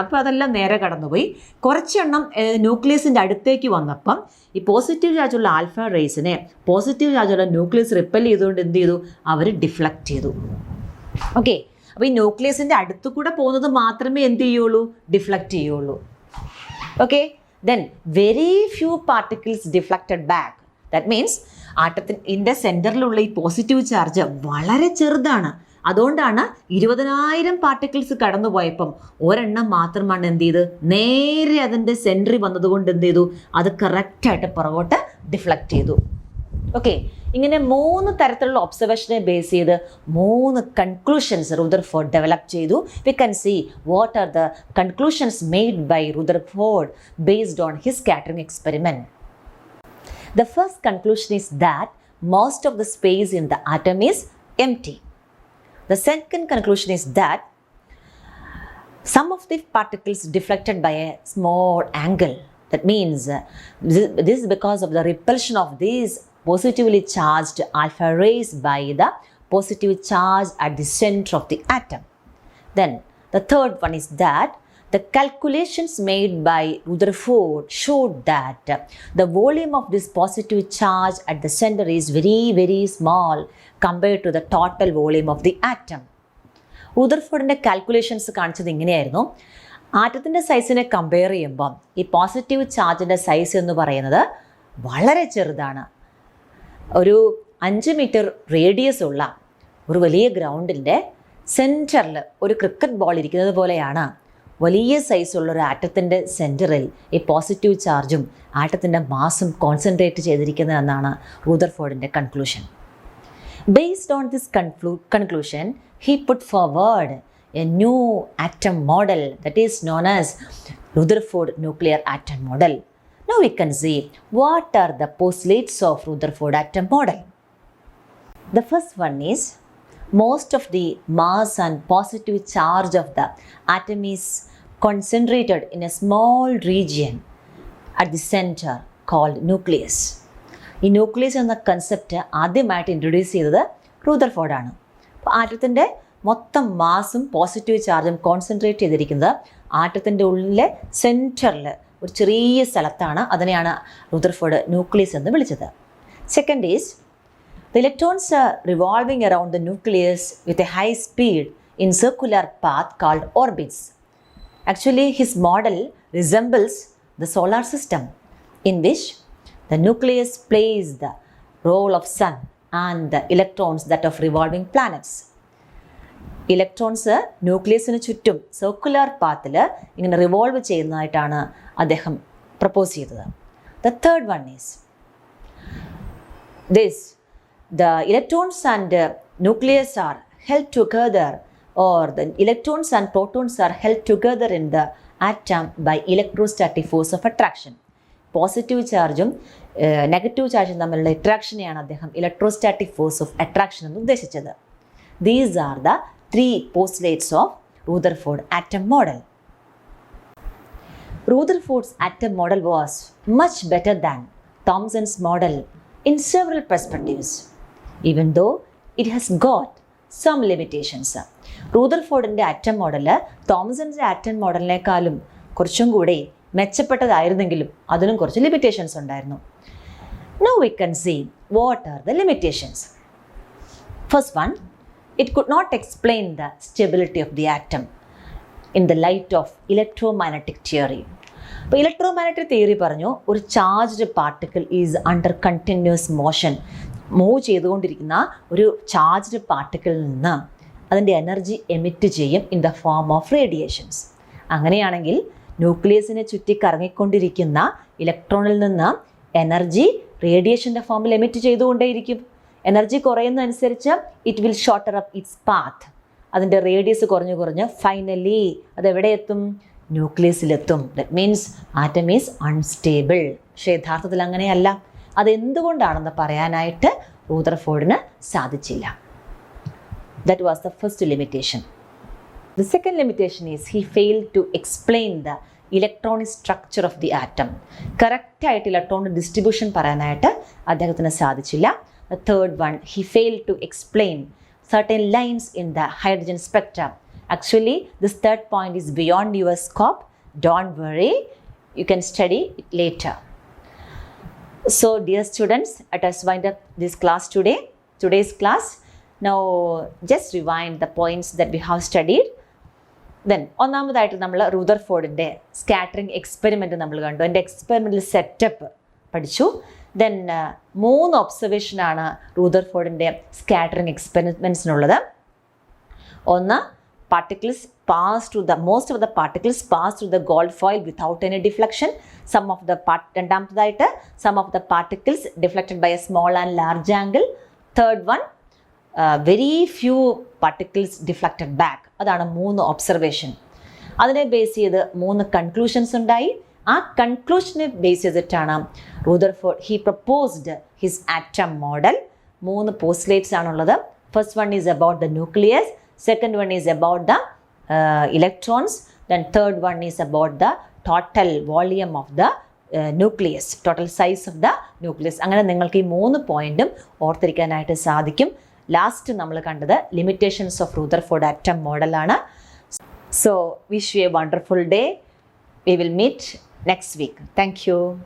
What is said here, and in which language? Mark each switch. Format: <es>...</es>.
<ml>അപ്പോൾ അതെല്ലാം നേരെ കടന്നുപോയി. കുറച്ചെണ്ണം ന്യൂക്ലിയസിൻ്റെ അടുത്തേക്ക് വന്നപ്പം ഈ പോസിറ്റീവ് ചാർജുള്ള ആൽഫ റേസിനെ പോസിറ്റീവ് ചാർജുള്ള ന്യൂക്ലിയസ് റിപ്പൽ ചെയ്തുകൊണ്ട് എന്ത് ചെയ്തു, അവർ ഡിഫ്ലക്റ്റ് ചെയ്തു. ഓക്കെ, അപ്പോൾ ഈ ന്യൂക്ലിയസിൻ്റെ അടുത്തു കൂടെ പോകുന്നത് മാത്രമേ എന്ത് ചെയ്യുള്ളൂ, ഡിഫ്ലക്റ്റ് ചെയ്യുള്ളൂ.</ml> <en>Okay, then very few particles deflected back. That means</en> <ml>ആറ്റത്തിൻ്റെ സെൻറ്ററിലുള്ള ഈ പോസിറ്റീവ് ചാർജ് വളരെ ചെറുതാണ്. അതുകൊണ്ടാണ് 20,000 പാർട്ടിക്കിൾസ് കടന്നു പോയപ്പം ഒരെണ്ണം മാത്രമാണ് എന്ത് ചെയ്ത് നേരെ അതിൻ്റെ സെൻറ്ററിൽ വന്നതുകൊണ്ട് എന്ത് ചെയ്തു, അത് കറക്റ്റായിട്ട് പുറകോട്ട് ഡിഫ്ലക്റ്റ് ചെയ്തു. ഓക്കെ, ഇങ്ങനെ 3 തരത്തിലുള്ള ഒബ്സർവേഷനെ ബേസ് ചെയ്ത് 3 കൺക്ലൂഷൻസ് റുദർഫോർഡ് ഡെവലപ്പ് ചെയ്തു.</ml> <en>We can see what are the conclusions made by Rutherford based on his scattering experiment. The first conclusion is that most of the space in the atom is empty. The second conclusion is that some of the particles deflected by a small angle. That means this is because of the repulsion of these positively charged alpha rays by the positive charge at the center of the atom. Then the third one is that the calculations made by Rutherford showed that the volume of this positive charge at the center is very, very small compared to the total volume of the atom.</en> <ml>റുദർഫോർഡിൻ്റെ calculations കാണിച്ചത് ഇങ്ങനെയായിരുന്നു. ആറ്റത്തിൻ്റെ സൈസിനെ compare ചെയ്യുമ്പം ഈ positive ചാർജിൻ്റെ size എന്ന് പറയുന്നത് വളരെ ചെറുതാണ്. ഒരു 5 metre radius ഉള്ള ഒരു വലിയ ഗ്രൗണ്ടിൻ്റെ സെൻറ്ററിൽ ഒരു ക്രിക്കറ്റ് ബോൾ ഇരിക്കുന്നത് പോലെയാണ് വലിയ സൈസുള്ള ഒരു ആറ്റത്തിൻ്റെ സെൻറ്ററിൽ ഈ പോസിറ്റീവ് ചാർജും ആറ്റത്തിൻ്റെ മാസും concentrate ചെയ്തിരിക്കുന്നതെന്നാണ് റുദർഫോർഡിൻ്റെ conclusion.</ml> <en>Based on this conclusion he put forward a new atom model that is known as Rutherford nuclear atom model. Now we can see what are the postulates of Rutherford atom model. The first one is most of the mass and positive charge of the atom is concentrated in a small region at the center called nucleus.</en> <ml>ഈ nucleus എന്ന concept ആദ്യമായിട്ട് introduce ചെയ്തത് റുദർഫോർഡാണ്. അപ്പോൾ ആറ്റത്തിൻ്റെ മൊത്തം മാസും positive ചാർജും concentrate ചെയ്തിരിക്കുന്നത് ആറ്റത്തിൻ്റെ ഉള്ളിലെ സെൻറ്ററിൽ ഒരു ചെറിയ സ്ഥലത്താണ്. അതിനെയാണ് റുദർഫോർഡ് ന്യൂക്ലിയസ് എന്ന് വിളിച്ചത്.</ml> <en>Second is the electrons are revolving around the nucleus with a high speed in circular path called orbits. Actually, his model resembles the solar system in which the nucleus plays the role of sun and the electrons that of revolving planets.</en> <ml>Electrons ന്യൂക്ലിയസിന് ചുറ്റും circular പാത്തിൽ ഇങ്ങനെ revolve ചെയ്യുന്നതായിട്ടാണ് അദ്ദേഹം propose ചെയ്തത്.</ml> <en>The third one is this: the electrons and nucleus are held together, or the electrons and protons are held together in the atom by electrostatic force of attraction.</en> <ml>Positive ചാർജും negative ചാർജും തമ്മിലുള്ള അട്രാക്ഷനെയാണ് അദ്ദേഹം electrostatic force of attraction എന്ന് ഉദ്ദേശിച്ചത്.</ml> <en>These are the 3 postulates of Rutherford atom model. Rutherford's atom model was much better than Thomson's model in several perspectives, even though it has got some limitations.</en> <ml>റൂദർഫോർഡിൻ്റെ atom model തോംസൺസിൻ്റെ atom മോഡലിനേക്കാളും കുറച്ചും കൂടി മെച്ചപ്പെട്ടതായിരുന്നെങ്കിലും അതിനും കുറച്ച് limitations ഉണ്ടായിരുന്നു.</ml> <en>Now we can see what are the limitations. First one, it could not explain the stability of the atom in the light of electromagnetic theory.</en> <ml>അപ്പോൾ electromagnetic theory പറഞ്ഞു ഒരു charged particle</ml> <en>is under continuous motion,</en> <ml>move ചെയ്തുകൊണ്ടിരിക്കുന്ന ഒരു charged പാർട്ടിക്കിളിൽ നിന്ന് അതിൻ്റെ energy emit ചെയ്യും</ml> <en>In the form of radiations.</en> <ml>അങ്ങനെയാണെങ്കിൽ ന്യൂക്ലിയസിനെ ചുറ്റി കറങ്ങിക്കൊണ്ടിരിക്കുന്ന ഇലക്ട്രോണിൽ നിന്ന് എനർജി റേഡിയേഷൻ്റെ ഫോമിൽ emit ചെയ്തുകൊണ്ടേയിരിക്കും.</ml> <en>energy</en> <ml>കുറയുന്നതനുസരിച്ച്</ml> <en>It will shorter up its path.</en> <ml>അതിൻ്റെ റേഡിയസ് കുറഞ്ഞ് ഫൈനലി അതെവിടെ എത്തും? ന്യൂക്ലിയസിലെത്തും.</ml> <en>That means atom is unstable.</en> <ml>പക്ഷേ യഥാർത്ഥത്തിൽ അങ്ങനെയല്ല. അതെന്തുകൊണ്ടാണെന്ന് പറയാനായിട്ട് റൂദർഫോർഡിന് സാധിച്ചില്ല.</ml> <en>That was the first limitation. The second limitation is he failed to explain the electronic structure of the atom.</en> <ml>കറക്റ്റായിട്ട് ഇലക്ട്രോണിക് ഡിസ്ട്രിബ്യൂഷൻ പറയാനായിട്ട് അദ്ദേഹത്തിന് സാധിച്ചില്ല.</ml> <en>The third one, he failed to explain certain lines in the hydrogen spectrum. Actually, this third point is beyond your scope. Don't worry, you can study it later. So, dear students, let us wind up this class today's class. Now, just rewind the points that we have studied.</en> <ml>Then ഒന്നാമതായിട്ട് നമ്മൾ റൂദർഫോർഡിൻ്റെ scattering experiment നമ്മൾ കണ്ടു. എൻ്റെ experimental setup പഠിച്ചു. Then 3 ഒബ്സർവേഷനാണ് റൂദർഫോർഡിൻ്റെ scattering എക്സ്പെരിമെൻറ്റ്സിനുള്ളത്. ഒന്ന്,</ml> <en>particles pass through the most of the particles pass through the gold foil without any deflection.</en> <ml>രണ്ടാമതായിട്ട്</ml> <en>some of the particles deflected by a small and large angle. Third one, very few particles deflected back.</en> <ml>അതാണ് 3 observation. അതിനെ base ചെയ്ത് 3 conclusions ഉണ്ടായി. ആ കൺക്ലൂഷനെ base ചെയ്തിട്ടാണ് Rutherford</ml> <en>He proposed his atom model.</en> <ml>3 postulates ആണുള്ളത്.</ml> <en>First one is about the nucleus, second one is about the electrons, then third one is about the total volume of the nucleus, total size of the nucleus.</en> <ml>അങ്ങനെ നിങ്ങൾക്ക് ഈ 3 പോയിന്റും ഓർത്തിരിക്കാനായിട്ട് സാധിക്കും. Last നമ്മൾ കണ്ടത് limitations of Rutherford atom മോഡലാണ്.</ml> <en>So wish you a wonderful day. We will meet next week. Thank you.</en>